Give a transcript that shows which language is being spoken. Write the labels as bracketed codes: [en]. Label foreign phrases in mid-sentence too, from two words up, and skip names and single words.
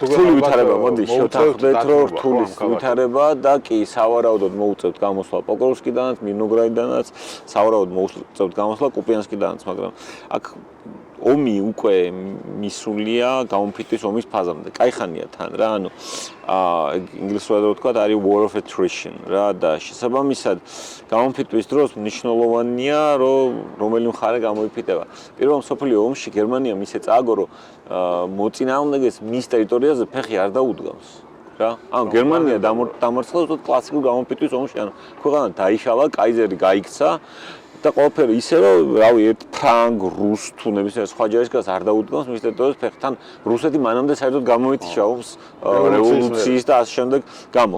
[ka] რთული ვითარება, მოდი შევთანხმდეთ, რომ რთული ვითარება და კი სავარაუდოდ მოუწევთ გამოსვლა პოკროვსკიდანაც, მირნოგრადიდანაც, სავარაუდოდ მოუწევთ გამოსვლა კუპიანსკიდანაც, მაგრამ აქ ომი უკვე მისულია გამოფიტვის ომის ფაზამდე. კაი ხანია თან რა, ანუ ინგლისურად რო ვთქვა, არის [en] war of attrition [ka] რა და შესაბამისად გამოფიტვის დროს მნიშვნელოვანია, რომ რომელი მხარე გამოიფიტება. პირველ მსოფლიო ომში გერმანიამ ისე წააგო, რომ მოწინააღმდეგეს მის ტერიტორიაზე ფეხი არ დაუდგამს. რა, ანუ გერმანია დამარცხდა უბრალოდ კლასიკურ გამოფიტვის ომში, ანუ ქვეყანა დაიშალა, კაიზერი გაიქცა და ყველაფერი ისე რომ რავი ერთ ფრანგ, რუს თუ ნებისმიერ სხვა ჯარისკაცს არ დაუდგამს მის ტერიტორიაზე ფეხთან რუსეთი მანამდე საერთოდ გამოეთიშა ომს რევოლუციის და ასე შემდეგ გამო.